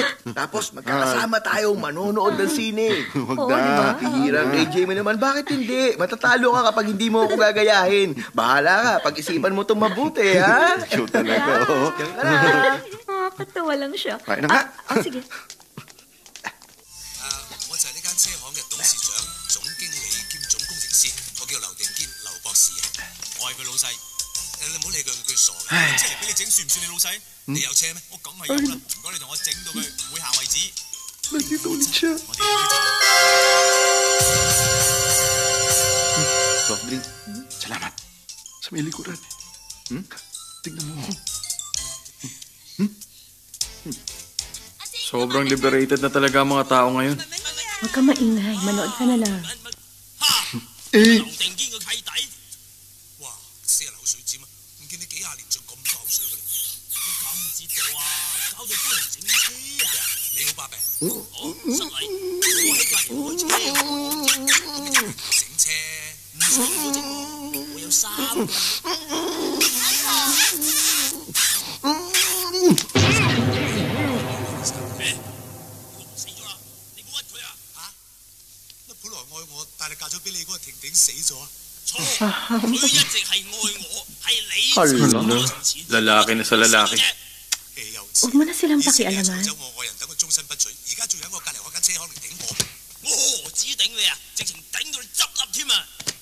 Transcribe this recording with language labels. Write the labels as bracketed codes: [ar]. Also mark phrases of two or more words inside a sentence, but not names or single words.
[tl] Tapos magkakasama tayong manonood ng sine. Huwag Oo, na. di ba? Pihirang AJ mo naman, bakit hindi? Matatalo ka kapag hindi mo ako gagayahin. Bahala ka, pag-isipan mo itong mabuti, ha? Show talaga, oh. Katawa lang siya. Kain na nga. Sige. [yue] 我就係呢間車行嘅董事長、總經理兼總工程師，我叫劉定堅，劉博士啊。我係佢老細。你唔好理佢，佢傻嘅。車嚟俾你整，算唔算你老細？你有車咩？我梗係有啦。唔該你同我整到佢唔會行為止。 [tl] Nandito ulit siya. [yue] 我哋去查。 [en] Soft drink. [tl] Salamat. Sa may likuran. Tignan mo. Sobrang liberated na talaga ang mga tao ngayon. Huwag ka maingay. Manood ka na lang. Eh, [yue] 劉定堅個契弟。哇！死人口水尖啊！唔見你幾廿年仲咁多口水嘅，你搞唔知道啊！搞到幫人整車啊！你好把柄，好失禮，我喺隔離開車，整車唔使我整，我有3個。死咗啦！你冇屈佢啊！嚇？乜本來愛我，但係嫁咗俾你嗰個婷婷死咗啊？錯，佢一直係愛我，係你 [tl] Hala, lalaki na sa lalaki. [yue] 又 [tl] Huwag mo na silang [yue] 以前你係 [tl] pakialaman. [yue] 做走我愛人，等佢終身不娶，而家仲喺我隔離開間車行嚟頂我，我何止頂你啊，直情頂到你執笠添啊！